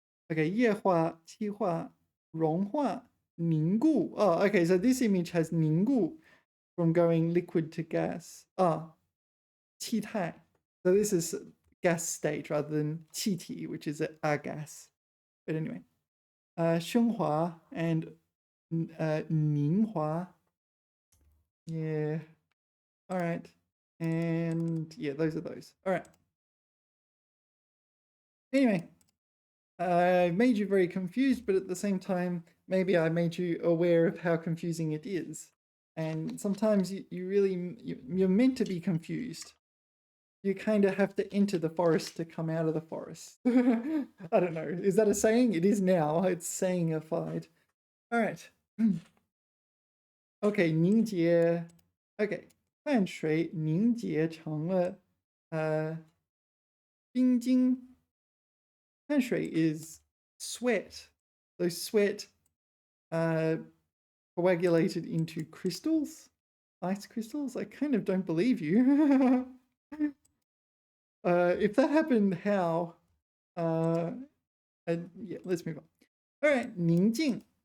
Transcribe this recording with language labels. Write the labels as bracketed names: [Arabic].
[Chinese] Okay, 液化, 气化, 融化, 凝固. [English] Oh, okay, so this image has 凝固 from going liquid to gas. Qi tai. So this is gas state rather than qi ti, which is a gas. But anyway, 升华 and 凝华. Yeah. All right. And yeah, those are those. All right. Anyway, I made you very confused, but at the same time, maybe I made you aware of how confusing it is. And sometimes you're meant to be confused. You kind of have to enter the forest to come out of the forest. I don't know. Is that a saying? It is now. It's sayingified. All right. [Chinese] Okay, 凝结. Okay, 汗水凝结成了冰晶. [English] 汗水 is sweat. So sweat coagulated into crystals. ice crystals? I kind of don't believe you. If that happened, how? Yeah, let's move on. All right, 宁静.